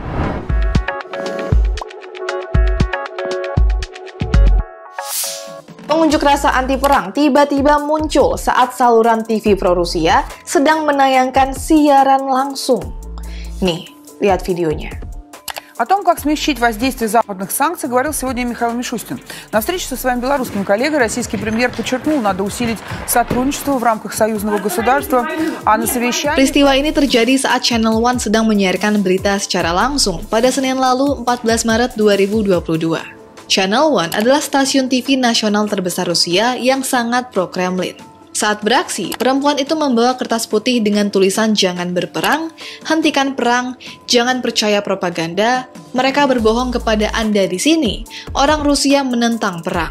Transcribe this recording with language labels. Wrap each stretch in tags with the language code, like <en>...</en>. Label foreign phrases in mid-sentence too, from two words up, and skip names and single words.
<id>Pengunjuk rasa anti perang tiba-tiba muncul saat saluran TV Pro Rusia sedang menayangkan siaran langsung. Nih, lihat videonya.</id> <ru>О том, как смягчить воздействие западных санкций, говорил сегодня Михаил Мишустин. На встрече со своим белорусским коллегой российский премьер подчеркнул, надо усилить сотрудничество в рамках союзного государства, а на совещании...</ru> <id>Peristiwa ini terjadi saat Channel One sedang menyiarkan berita secara langsung pada Senin lalu 14 Maret 2022. Channel One adalah stasiun TV nasional terbesar Rusia yang sangat pro-Kremlin. Saat beraksi, perempuan itu membawa kertas putih dengan tulisan "Jangan berperang", "Hentikan perang", "Jangan percaya propaganda", "Mereka berbohong kepada Anda di sini", "Orang Rusia menentang perang".</id>